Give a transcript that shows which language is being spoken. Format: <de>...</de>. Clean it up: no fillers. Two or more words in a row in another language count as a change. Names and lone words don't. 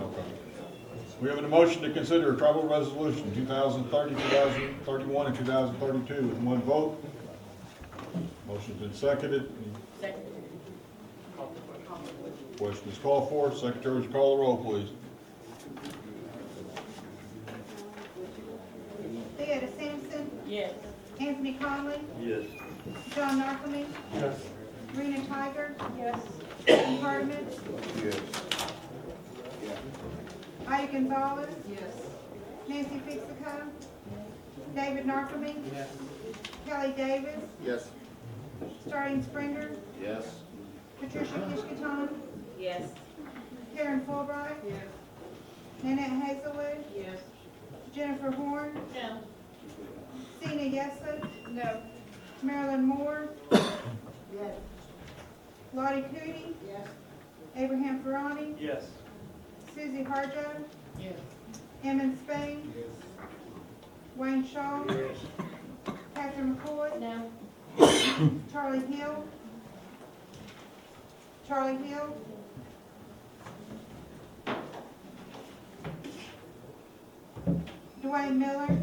<en>We have a motion to consider tribal resolution 2030, 2031, and 2032 with one vote. Motion's been seconded. Second. Question is called for. Secretary, would you call the roll, please? Theodore Sampson? Yes. Anthony Conley? Yes. John Narcome? Yes. Rena Tiger? Yes. Kevin Hardeman? Yes. Heidi Gonzalez? Yes. Nancy Fixico? David Narcome. Yes. Kelly Davis. Yes. Starling Springer. Yes. Patricia Kishkaton. Yes. Karen Fulbright. Yes. Nanette Hazelwood. Yes. Jennifer Horn. No. Sina Yesley. No. Marilyn Moore. Yes. Lottie Cootie. Yes. Abraham Ferrani. Yes. Susie Harjo. Yes. Emmett Spain. Wayne Shaw. Catherine McCoy. No. Charlie Hill. Charlie Hill. Dwayne Miller.</en>